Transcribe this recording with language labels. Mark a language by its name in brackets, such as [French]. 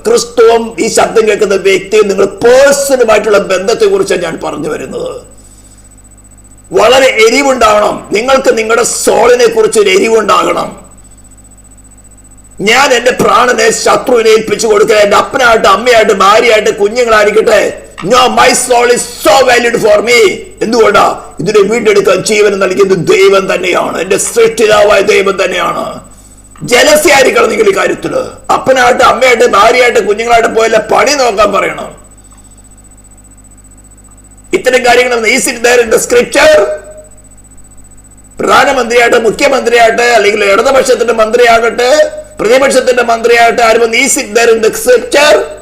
[Malayalam] ക്രിസ്തുവും ഈ ശബ്ദം കേൾക്കുന്ന വ്യക്തിയും നിങ്ങൾ പേഴ്സണുമായിട്ടുള്ള ബന്ധത്തെ കുറിച്ചാണ് ഞാൻ പറഞ്ഞു വരുന്നത്. വളരെ എരിവുണ്ടാകണം നിങ്ങൾക്ക്. നിങ്ങളുടെ സോളിനെ കുറിച്ച് ഒരു എരിവുണ്ടാകണം. ഞാൻ എന്റെ പ്രാണനെ ശത്രുവിനെ ഏൽപ്പിച്ചു കൊടുക്കുക. എന്റെ അപ്പനായിട്ട്, അമ്മയായിട്ട്, ഭാര്യയായിട്ട്, കുഞ്ഞുങ്ങളായിരിക്കട്ടെ. [English] No, my soul is so valued for me. [Malayalam] എന്തുകൊണ്ടാ? ഇതിനെ വീണ്ടെടുക്കാൻ ജീവൻ നൽകിയത് ദൈവം തന്നെയാണ്. എന്റെ സൃഷ്ടിതാവായ ദൈവം തന്നെയാണ്. ജലസി ആയിരിക്കണം നിങ്ങൾ ഈ കാര്യത്തില്. അപ്പനായിട്ട്, അമ്മയായിട്ട്, ഭാര്യയായിട്ട്, കുഞ്ഞുങ്ങളായിട്ട് പോയല്ല പണി നോക്കാൻ പറയണം. ഇത്തരം കാര്യങ്ങൾ [English] Is it there in the scripture? [Malayalam] പ്രധാനമന്ത്രിയായിട്ട്, മുഖ്യമന്ത്രിയായിട്ട്, അല്ലെങ്കിൽ ഇടതുപക്ഷത്തിന്റെ മന്ത്രിയാകട്ടെ, പ്രതിപക്ഷത്തിന്റെ മന്ത്രിയായിട്ട് ആരും is it there in the scripture?